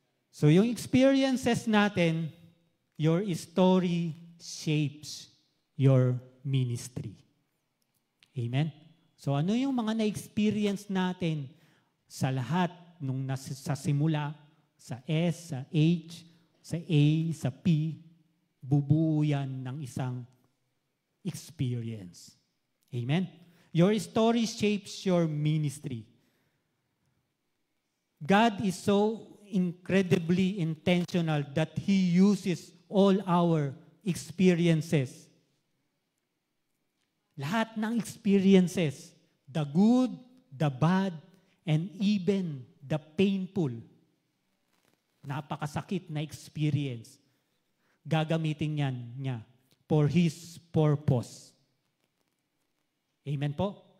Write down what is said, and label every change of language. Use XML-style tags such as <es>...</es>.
<tl>So yung experiences natin,</tl> <en>your story shapes your ministry. Amen?</en> <tl>So ano yung mga na-experience natin sa lahat nung sa simula, sa S, sa H, sa A, sa P, bubuo yan ng isang experience.</tl> <en>Amen? Your story shapes your ministry. God is so incredibly intentional that He uses all our experiences.</en> <tl>Lahat ng experiences,</tl> <en>the good, the bad, and even the painful,</en> <tl>napakasakit na experience, gagamitin niya</tl> <en>for His purpose.</en> <tl>Amen po?</tl>